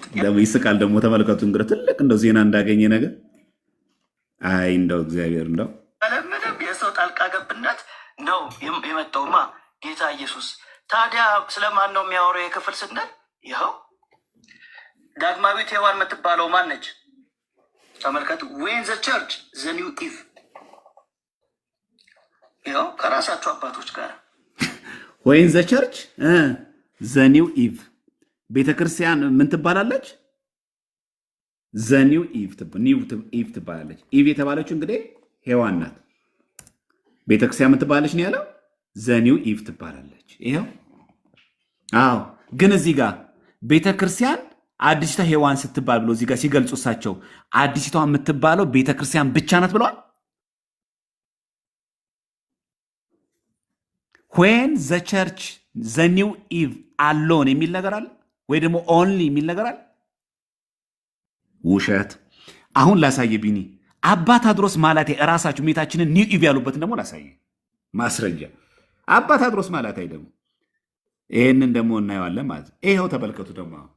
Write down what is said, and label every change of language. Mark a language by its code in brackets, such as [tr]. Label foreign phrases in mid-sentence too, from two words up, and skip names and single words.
[am] ደግሞ ይስቃል። ደግሞ ተመልከቱ እንግዲህ ትልቅ እንደው ዜና እንዳገኘ ነገር አይ እንደው እግዚአብሔር እንደው ምንም የሰው ጣልቃ ገብነት ነው የመጣውማ ጌታ ኢየሱስ። ታዲያ ስለማን ነው የሚያወራው የክፍል ስንል ይኸው ዳግማዊት ሔዋን የምትባለው ማን ነች? ተመልከቱ። [en] when the church the new Eve [am] ይኸው ከራሳቸው አባቶች ጋር [en] when the church the new Eve [am] ቤተክርስቲያን ምን ትባላለች? [en] the new Eve [am] ትባላለች። ኢቭ የተባለችው እንግዲህ ሔዋን ናት። ቤተክርስቲያን ምን ትባላለች ነው ያለው? [en] the new Eve [am] ትባላለች። ይኸው አዎ። ግን እዚህ ጋር ቤተክርስቲያን አዲስቷ ሔዋን ስትባል ብሎ እዚህ ጋር ሲገልጹ እሳቸው አዲስቷ የምትባለው ቤተክርስቲያን ብቻ ናት ብለዋል። [en] when the church the new Eve alone [am] የሚል ነገር አለ ወይ ደግሞ ኦንሊ የሚል ነገር አለ? ውሸት። አሁን ላሳየ ቢኒ አባ ታድሮስ ማላቴ እራሳችሁ ሜታችንን [en] new Eve [am] ያሉበትን ደግሞ ላሳየ ማስረጃ። አባ ታድሮስ ማላቴ ደግሞ ይሄንን ደግሞ እናየዋለን ማለት ነው። ይሄው ተመልከቱ ደግሞ